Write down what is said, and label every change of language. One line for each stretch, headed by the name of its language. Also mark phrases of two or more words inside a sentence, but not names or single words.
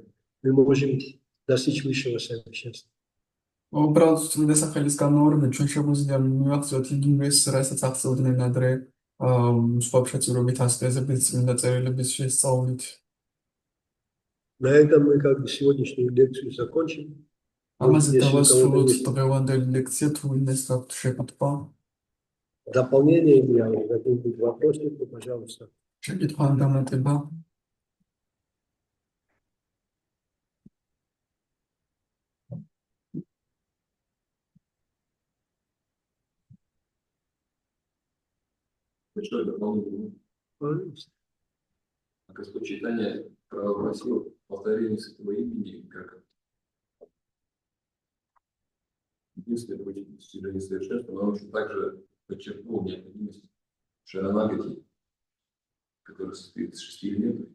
Russian: Мы можем достичь высшего совершенства.
Georgian: უბრალოდ წმინდა სახელის გამეორება ჩვენ შეგვიძლია მივახცევთ იგივეს, რასაც ახსოვდნენ ადრე სხვა შეწირობით ასკეზებით, წმინდა წერილების შესწავლით.
Russian: На этом мы как бы сегодняшнюю лекцию закончим.
Georgian: ამაზე დავასრულოთ დღევანდელი ლექცია, თუ ვინმეს გაქვთ შეკითხვა.
Russian: Дополнение или какие-нибудь вопросы, то, пожалуйста.
Georgian: შეკითხვა ან დამატება?
Russian: Большое дополнение. Господь Чайтанья провозгласил повторение святого имени как единственное путь к достижению совершенства, но он еще также подчеркнул необходимость шаранагати, который состоит из 6 элементов.